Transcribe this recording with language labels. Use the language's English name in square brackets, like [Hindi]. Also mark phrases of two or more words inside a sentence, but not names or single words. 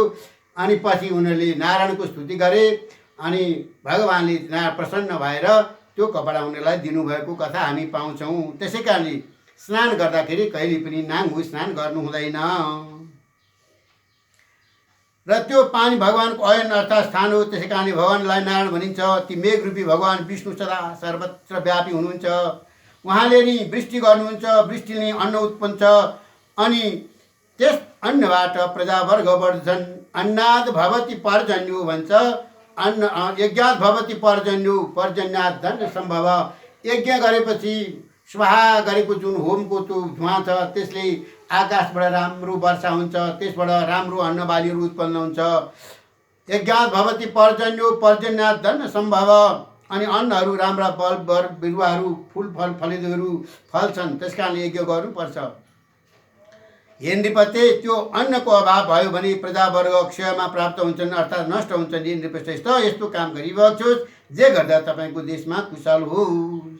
[Nepali] अनि पछि उनीहरूले नारायणको स्तुति गरे अनि भगवान्ले प्रसन्न भएर त्यो कपडा उनीहरूलाई दिनुभएको कथा हामी पाउँछौँ। त्यसै कारणले स्नान गर्दाखेरि कहिले पनि नाङ्गो स्नान गर्नु हुँदैन र त्यो पानी भगवानको अयन अर्थात् स्थान हो। त्यसै कारणले भगवान्लाई नारायण भनिन्छ। ती मेघरूपी भगवान विष्णु सदा सर्वत्र व्यापी हुनुहुन्छ। उहाँले नि वृष्टि गर्नुहुन्छ, वृष्टिले नै अन्न उत्पन्न छ अनि त्यस अन्नबाट प्रजावर्ग बढ्छन्। [Sanskrit] अन्नाद भवति पर्जन्यो भन्छ, अन्न यज्ञात भवति पर्जन्यो, पर्जन्यात धन सम्भव। [Nepali] यज्ञ गरेपछि स्वाहा गरेको जुन होमको त्यो धुवाँ छ त्यसले आकाशबाट राम्रो वर्षा हुन्छ, त्यसबाट राम्रो अन्न बालीहरू उत्पन्न हुन्छ। [Sanskrit] यज्ञात भवति पर्जन्यो, पर्जन्यात धन सम्भव। [Nepali] अनि अन्नहरू राम्रा बल बिरुवाहरू फुलफल फलिदहरू फल्छन्। त्यस कारणले यज्ञ गर्नुपर्छ। [Sanskrit] हे नृपते, [Nepali] त्यो अन्नको अभाव भयो भने प्रजावर्ग क्षयमा प्राप्त हुन्छन् अर्थात् नष्ट हुन्छन्। [Sanskrit] हे नृपश्रेष्ठ, [Nepali] यस्तो काम गरिरहेको छु जे गर्दा तपाईँको देशमा कुशल होस्।